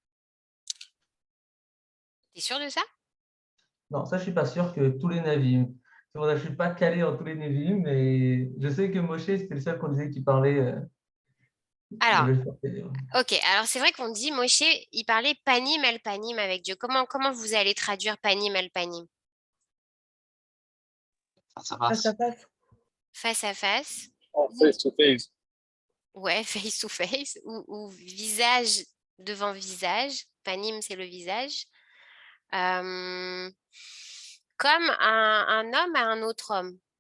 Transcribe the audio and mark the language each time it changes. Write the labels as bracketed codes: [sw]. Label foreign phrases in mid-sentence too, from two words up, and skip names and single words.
[fr] T'es sûr de ça? Non, ça, je suis pas sûr que tous les Nevi'im. C'est pour ça que je suis pas calé en tous les Nevi'im, mais je sais que Moshe, c'était le seul qu'on disait qui parlait. Il Alors, avait le forté. ok. Alors, c'est vrai qu'on dit Moshe, il parlait [he] פנים אל פנים [fr] avec Dieu. Comment vous allez traduire [he] פנים אל פנים? [fr] Ça Face à passe. face. Face à face? [en] En face to face. Ouais, face to face. [fr] Ou visage devant visage. Panim, c'est le visage. Comme un homme à un autre homme.